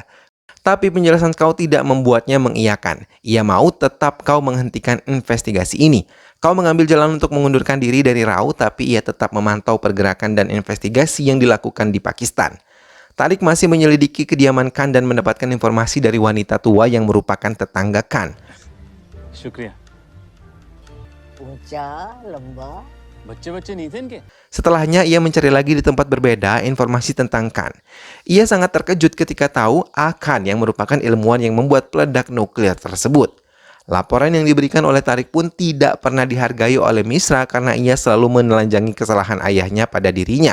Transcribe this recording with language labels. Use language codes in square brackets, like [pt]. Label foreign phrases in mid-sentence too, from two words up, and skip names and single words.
[id] Tapi penjelasan kau tidak membuatnya mengiyakan. Ia mau tetap kau menghentikan investigasi ini. Kau mengambil jalan untuk mengundurkan diri dari Rao, tapi ia tetap memantau pergerakan dan investigasi yang dilakukan di Pakistan. Tariq masih menyelidiki kediaman Khan dan mendapatkan informasi dari wanita tua yang merupakan tetangga Khan. [hi] शुक्रिया ऊंचा लंबा बच्चे नहीं थे इनके [id] Setelahnya ia mencari lagi di tempat berbeda informasi tentang Khan. Ia sangat terkejut ketika tahu Khan yang merupakan ilmuwan yang membuat peledak nuklir tersebut. Laporan yang diberikan oleh Tariq pun tidak pernah dihargai oleh Misra karena ia selalu menelanjangi kesalahan ayahnya pada dirinya.